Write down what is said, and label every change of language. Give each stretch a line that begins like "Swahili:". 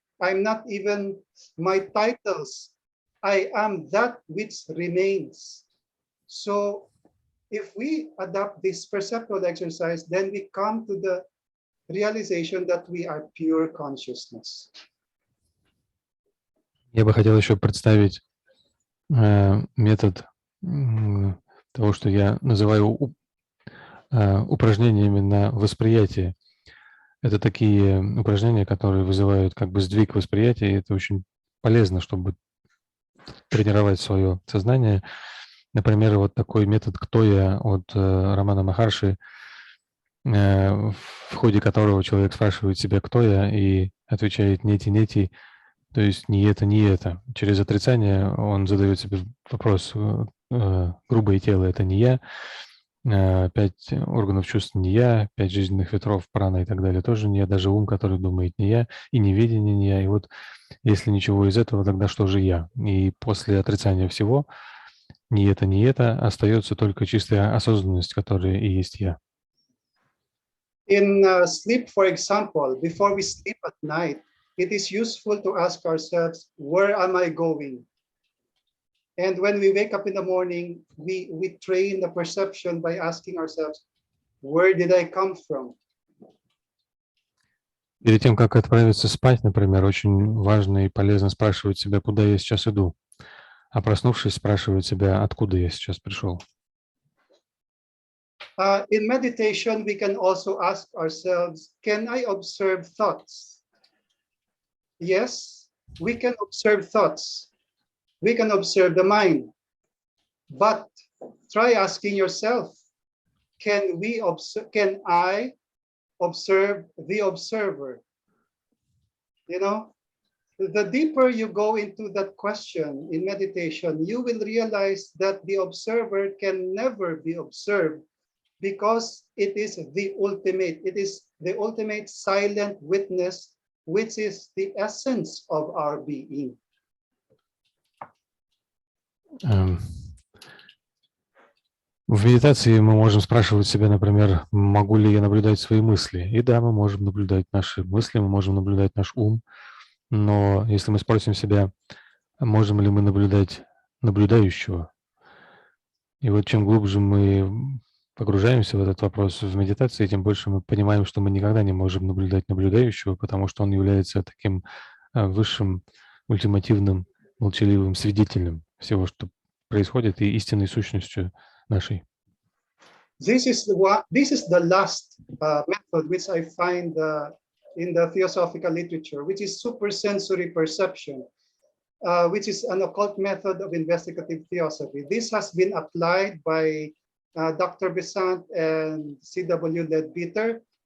English: I'm not even my titles. I am that which remains. So if we adopt this perceptual exercise, then we come to the realization that we are pure consciousness.
Russian: Я бы хотел еще представить метод того, что я называю упражнениями на восприятие. Это такие упражнения, которые вызывают как бы сдвиг восприятия, и это очень полезно, чтобы тренировать свое сознание. Например, вот такой метод «Кто я» от Рамана Махарши, в ходе которого человек спрашивает себя «Кто я?» и отвечает «Нети-нети», то есть «не это, не это». Через отрицание он задает себе вопрос «Грубое тело – это не я», 5 органов чувств не я, 5 жизненных ветров, прана и так далее тоже не я, даже ум, который думает не я, и неведение не я. И вот если ничего из этого, тогда что же я? И после отрицания всего не это, остается только чистая осознанность, которая и есть я.
English: In sleep, for example, before we sleep at night, it is useful to ask ourselves, where am I going? And when we wake up in the morning, we train the perception by asking ourselves, where did I come from?
Russian: Перед тем, как отправиться спать, например, очень важно и полезно спрашивать себя, куда я сейчас иду. А проснувшись, спрашивать себя, откуда я сейчас пришел.
English: In meditation, we can also ask ourselves, can I observe thoughts? Yes, we can observe thoughts. We can observe the mind. But try asking yourself, can I observe the observer? You know, the deeper you go into that question in meditation, you will realize that the observer can never be observed because it is the ultimate silent witness, which is the essence of our being.
Russian: В медитации мы можем спрашивать себя, например, могу ли я наблюдать свои мысли? И да, мы можем наблюдать наши мысли, мы можем наблюдать наш ум, но если мы спросим себя, можем ли мы наблюдать наблюдающего? И вот чем глубже мы погружаемся в этот вопрос в медитации, тем больше мы понимаем, что мы никогда не можем наблюдать наблюдающего, потому что он является таким высшим, ультимативным, молчаливым свидетелем всего, что происходит, и истинной сущностью нашей.
English: This is the last method which I find in the theosophical literature, which is supersensory perception, which is an occult method of investigative theosophy. This has been applied by Dr. Besant and C.W. Leadbeater.